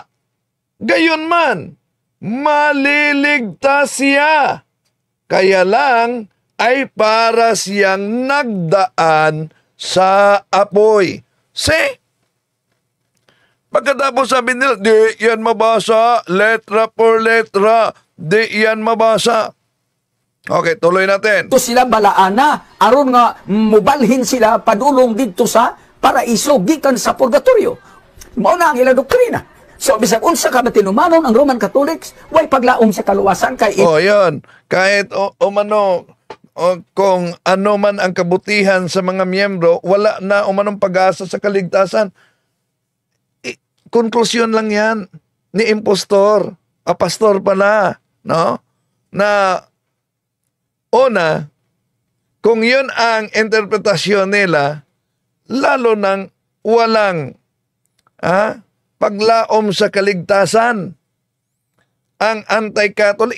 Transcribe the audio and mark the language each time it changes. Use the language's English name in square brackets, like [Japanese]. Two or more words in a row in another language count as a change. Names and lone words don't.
[Filipino] Gayunman, maliligtas siya. Kaya lang ay para siyang nagdaan sa apoy. Pagkatapos sabi nila, di yan mabasa, [Spanish] letra por letra, [Filipino] di yan mabasa. Okay, tuloy natin. [Cebuano] Ito sila balaana, aron nga mubalhin sila padulong dito sa paraiso, gikan sa purgatorio. Mao na ang ilang doktrina. So, bisag unsa ka matinumanon ang Roman Catholics, way paglaom sa kaluwasan kay [Filipino] yun. Kahit kung ano man ang kabutihan sa mga miyembro, wala na umanong pag-asa sa kaligtasan. Konklusyon lang yan ni impostor, pastor pala, no? Na una, kung yun ang interpretasyon nila, lalo nang walang paglaom sa kaligtasan ang anti-Catholic.